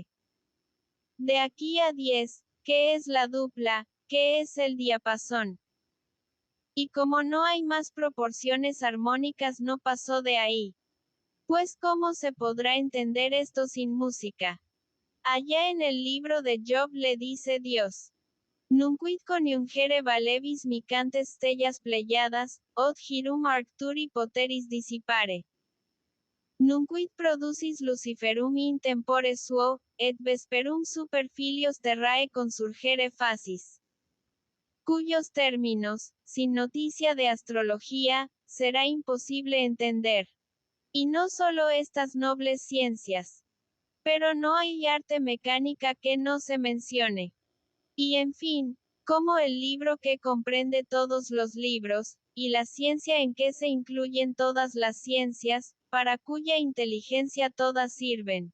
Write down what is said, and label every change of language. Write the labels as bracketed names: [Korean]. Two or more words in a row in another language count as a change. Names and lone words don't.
[Spanish] De aquí a 10, que es la dupla, que es el diapasón. Y como no hay más proporciones armónicas no pasó de ahí. Pues ¿cómo se podrá entender esto sin música? Allá en el libro de Job le dice Dios. [Latin] Nunquid coniungere valevis micantes stellas pleyadas, od girum arcturi poteris dissipare. Nunquid producis luciferum in tempore suo, et vesperum super filios terrae consurgere facis. [Spanish] Cuyos términos, sin noticia de astrología, será imposible entender. Y no solo estas nobles ciencias. Pero no hay arte mecánica que no se mencione. Y en fin, como el libro que comprende todos los libros, y la ciencia en que se incluyen todas las ciencias, para cuya inteligencia todas sirven.